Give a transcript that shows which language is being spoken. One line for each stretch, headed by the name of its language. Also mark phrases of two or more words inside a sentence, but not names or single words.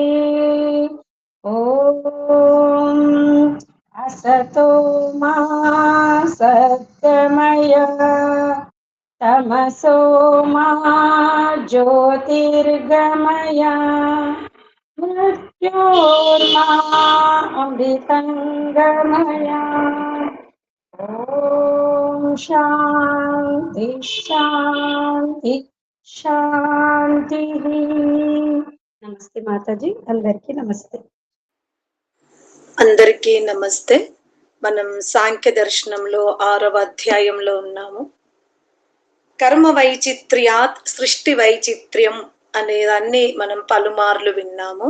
Sanskrit: ॐ असतो मा सद्गमय तमसो मा ज्योतिर्गमय मृत्योर्मा अमृतङ्गमय। ॐ शान्ति शान्ति शान्तिः।
Telugu: నమస్తే మాతాజీ, అందరికీ నమస్తే. అందరికీ నమస్తే. మనం సాంఖ్య దర్శనంలో 6వ అధ్యాయంలో ఉన్నాము.
Sanskrit: कर्म वैचित्र्यात् सृष्टि वैचित्र्यं
Telugu: అనేదాన్ని మనం పలుమార్లు విన్నాము.